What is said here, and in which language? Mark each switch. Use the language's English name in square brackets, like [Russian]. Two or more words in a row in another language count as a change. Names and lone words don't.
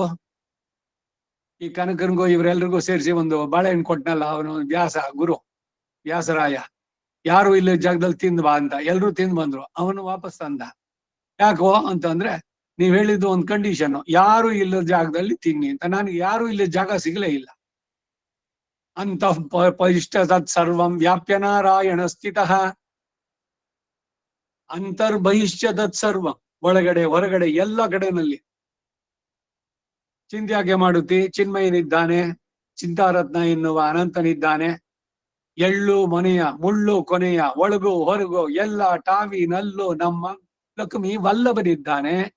[Kannada] ಈ ಕನಕನ್ಗೋ ಇವರೆಲ್ರಿಗೂ ಸೇರಿಸಿ ಒಂದು ಬಾಳೆಹಣ್ಣು ಕೊಟ್ನಲ್ಲ, ಅವನು ಗುರು ವ್ಯಾಸರಾಯ, ಯಾರು ಇಲ್ಲಿ ಜಾಗದಲ್ಲಿ ತಿಂದ್ ಬಾ ಅಂತ. ಎಲ್ರು ತಿಂದ್ ಬಂದ್ರು, ಅವನು ವಾಪಸ್ ತಂದ. ಯಾಕೋ ಅಂತಂದ್ರೆ, ನೀವ್ ಹೇಳಿದ್ದು ಒಂದು ಕಂಡೀಷನ್, ಯಾರು ಇಲ್ಲದ ಜಾಗದಲ್ಲಿ ತಿನ್ನಿ ಅಂತ. ನನಗೆ ಯಾರು ಇಲ್ಲದ ಜಾಗ ಸಿಗ್ಲೇ ಇಲ್ಲ. [Sanskrit] ಅಂತಃ ಇಷ್ಟ ತತ್ ಸರ್ವಂ ವ್ಯಾಪ್ಯ ನಾರಾಯಣ ಸ್ಥಿತಃ. ಅಂತರ್ಬಹಿಷ್ಯ ತತ್ ಸರ್ವಂ, [Kannada] ಒಳಗಡೆ ಹೊರಗಡೆ ಎಲ್ಲ ಕಡೆನಲ್ಲಿ. ಚಿಂತ್ಯಾಕೆ ಮಾಡುತ್ತಿ, ಚಿನ್ಮಯನಿದ್ದಾನೆ, ಚಿಂತಾರತ್ನ ಎನ್ನುವ ಅನಂತನಿದ್ದಾನೆ. ಎಳ್ಳು ಮನೆಯ ಮುಳ್ಳು ಕೊನೆಯ, ಒಳಗು ಹೊರಗು ಎಲ್ಲ ಟಾವಿನಲ್ಲೂ ನಮ್ಮ ಲಕ್ಷ್ಮಿ ವಲ್ಲಭನಿದ್ದಾನೆ.